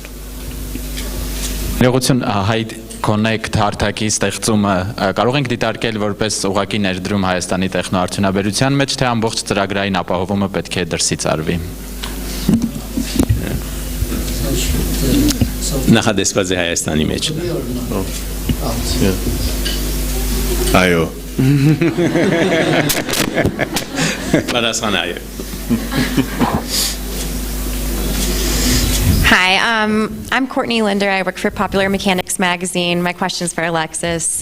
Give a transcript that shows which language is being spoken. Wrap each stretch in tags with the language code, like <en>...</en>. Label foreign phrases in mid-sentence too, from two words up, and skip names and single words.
<hy>Ներողություն հայ Connect հարթակի ստեղծումը կարող ենք դիտարկել որպես ուղղակի ներդրում Հայաստանի տեխնոարդյունաբերության մեջ, թե ամբողջ ծրագրային ապահովումը պետք է դրսից արվի։ Նախադեсված է Հայաստանի մեջ։</hy> <en>Ayo. Hi, I'm Courtney Linder. I work for Popular Mechanics Magazine. My question's for Alexis.</en>